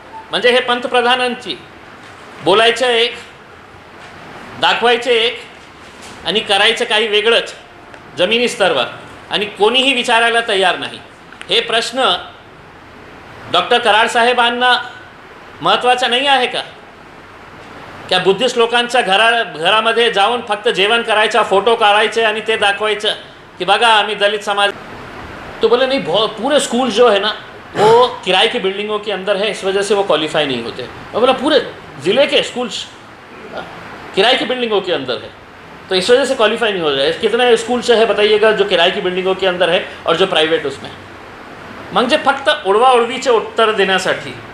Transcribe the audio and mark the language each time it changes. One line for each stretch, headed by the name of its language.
Marathi: म्हणजे हे पंतप्रधानांची बोलायचं एक, दाखवायचं एक आणि करायचं काही वेगळंच जमिनी स्तरावर आणि कोणीही विचारायला तयार नाही. हे प्रश्न डॉक्टर कराड साहेबांना महत्त्वाचा नाही आहे का? क्या बुद्धिस्ट लोकांच्या घरामध्ये जाऊन फक्त जेवण करायचा, फोटो काढायचे आणि ते दाखवायचं कि बघा आम्ही दलित समाज.
Hindi: तो बोले नहीं, पूरे स्कूल जो है ना वो किराए की बिल्डिंगों के अंदर है, इस वजह से वो क्वालिफाई नहीं होते. मैं बोला पूरे ज़िले के स्कूल्स किराए की बिल्डिंगों के अंदर है तो इस वजह से क्वालिफाई नहीं हो रहा है. कितने स्कूल्स है बताइएगा जो किराए की बिल्डिंगों के अंदर है और जो प्राइवेट उसमें.
Marathi: म्हणजे फक्त उडवाउडवीचे उत्तर देण्यासाठी.